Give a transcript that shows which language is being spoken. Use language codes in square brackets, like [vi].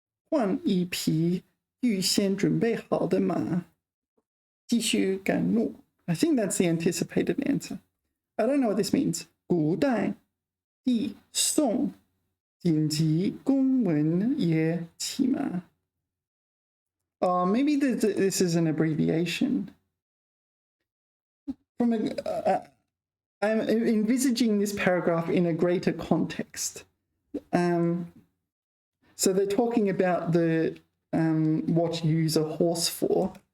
[zh] 换一匹预先准备好的马，继续赶路。 [en] I think that's the anticipated answer. I don't know what this means. [zh] 古代递送紧急公文也骑马。 [en] Maybe this is an abbreviation. I'm envisaging this paragraph in a greater context. So they're talking about the what you use a horse for.